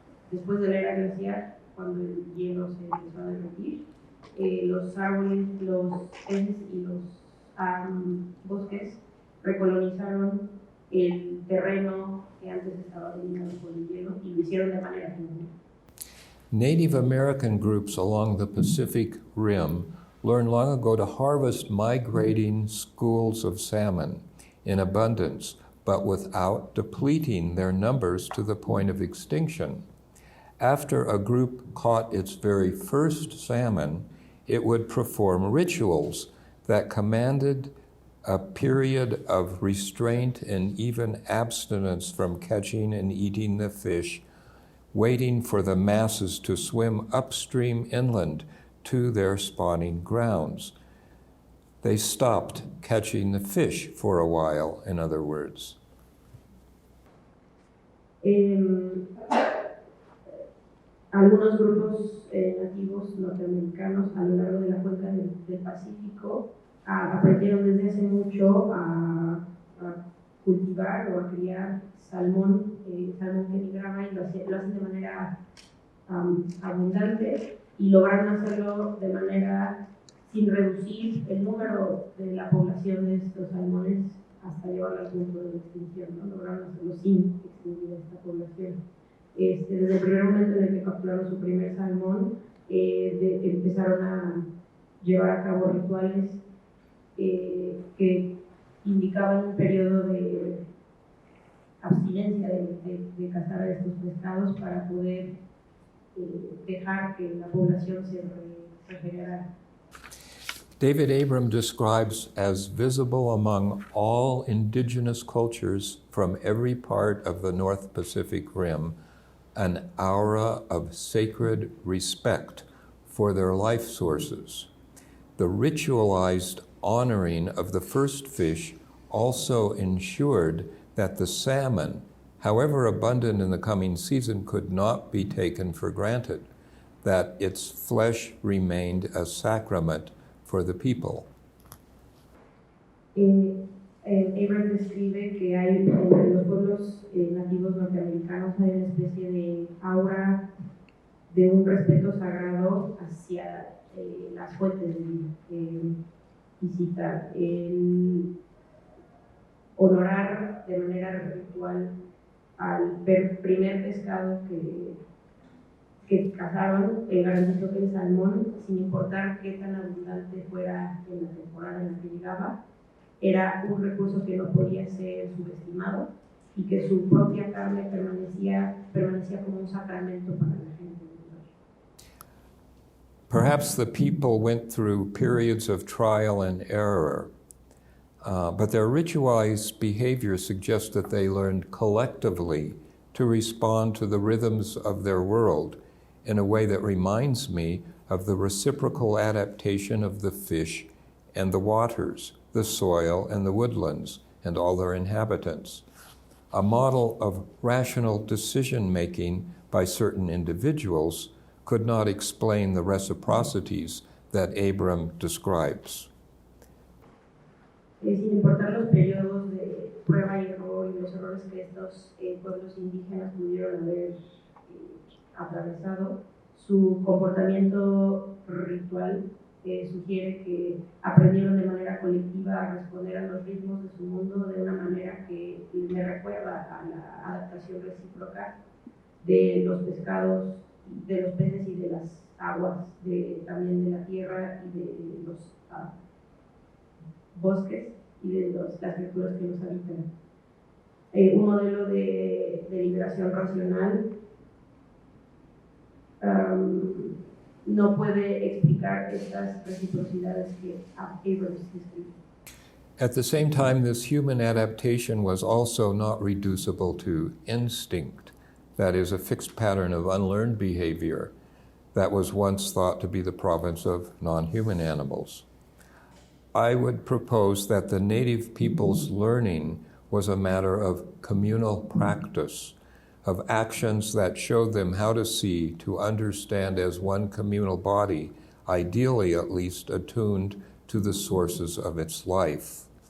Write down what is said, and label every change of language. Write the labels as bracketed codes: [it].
[es] después de la era glaciar, cuando el hielo se empezó a derretir, los árboles, los peces y los bosques recolonizaron el terreno que antes estaba dominado por el hielo y lo hicieron de manera común. [en] Native American groups along the Pacific Rim learned long ago to harvest migrating schools of salmon in abundance, but without depleting their numbers to the point of extinction. After a group caught its very first salmon, it would perform rituals that commanded a period of restraint and even abstinence from catching and eating the fish, waiting for the masses to swim upstream inland to their spawning grounds. They stopped catching the fish for a while, in other words. [es] Algunos grupos nativos norteamericanos a lo largo de la cuenca del Pacífico aprendieron desde hace mucho a cultivar o a criar salmón que migraba, y lo hacen de manera abundante, y lograron hacerlo de manera sin reducir el número de la población de estos salmones hasta llevarlo al punto de extinción, ¿no? Lograron hacerlo sin extinguir esta población. Desde el primer momento en el que capturaron su primer salmón, empezaron a llevar a cabo rituales que indicaban un periodo de abstinencia de cazar a estos pescados para poder dejar que la población se regenerara. [en] David Abram describes as visible among all indigenous cultures from every part of the North Pacific Rim an aura of sacred respect for their life sources. The ritualized honoring of the first fish also ensured that the salmon, however abundant in the coming season, could not be taken for granted, that its flesh remained a sacrament for the people. [es] Abram describe que hay entre los pueblos nativos norteamericanos hay una especie de aura de un respeto sagrado hacia las fuentes de vida. Y cita, el honorar de manera ritual al primer pescado que cazaron, garantizó que el salmón, sin importar qué tan abundante fuera en la temporada en la que llegaba, era un recurso que no podía ser subestimado y que su propia carne permanecía como un sacramento para la gente. [en] Perhaps the people went through periods of trial and error, but their ritualized behavior suggests that they learned collectively to respond to the rhythms of their world in a way that reminds me of the reciprocal adaptation of the fish and the waters, the soil and the woodlands, and all their inhabitants. A model of rational decision-making by certain individuals could not explain the reciprocities that Abram describes. [es] Sin importar los periodos de prueba y error y los errores que estos pueblos indígenas pudieron haber atravesado, su comportamiento ritual sugiere que aprendieron de manera colectiva a responder a los ritmos de su mundo de una manera que me recuerda a la adaptación recíproca de los pescados, de los peces y de las aguas, también de la tierra y de los bosques y de las criaturas que los habitan. Un modelo de liberación racional no puede explicar estas reciprocidades que Abrams describe. [en] At the same time, this human adaptation was also not reducible to instinct, that is, a fixed pattern of unlearned behavior that was once thought to be the province of non-human animals. I would propose that the native people's learning was a matter of communal practice, of actions that showed them how to see, to understand as one communal body, ideally at least attuned to the sources of its life.